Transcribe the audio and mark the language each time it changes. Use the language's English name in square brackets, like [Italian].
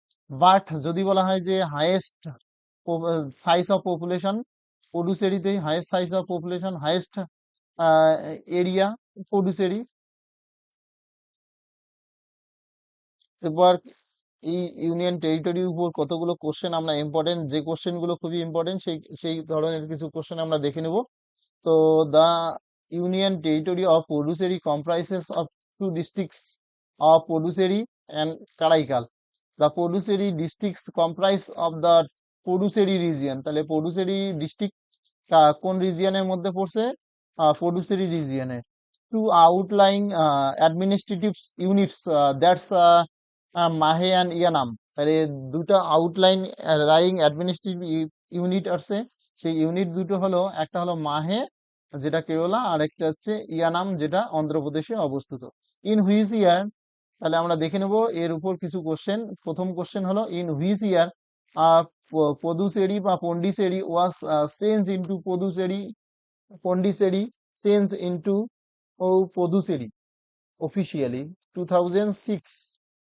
[English] but [Bangla] যদি বলা হয় যে [English] Highest size of population, পডুচেরিতে highest size of population, highest area Puducherry. এবার [Bangla] এই ইউনিয়ন টেরিটরির উপর কতগুলো কোশ্চেন আমরা ইম্পর্টেন্ট, যে কোশ্চেন গুলো খুবই ইম্পর্টেন্ট সেই সেই ধরনের কিছু কোশ্চেন আমরা দেখে নেব। [English] তো the Union Territory of Puducherry comprises of two districts of Puducherry and Karaikal. The Puducherry districts comprise of the Puducherry region. [Bangla] তাহলে Puducherry district কোন রিজিয়নের মধ্যে পড়ছে? [English] Puducherry regione. Two outlying administrative units, that's Mahe and Yanam. [Bangla] তাহলে দুটো outline lying administrative unit আছে, সেই unit দুটো হলো, একটা হলো মাহে যেটা কেরলা, আর একটা হচ্ছে ইয়ানাম যেটা অন্ধ্রপ্রদেশে অবস্থিত। [English] in which year, [Bangla] তাহলে আমরা দেখে নেব এর উপর কিছু কোশ্চেন। প্রথম কোশ্চেন হলো [English] In which year Puducherry বা Pondicherry was change into Pondicherry change into Puducherry officially 2006.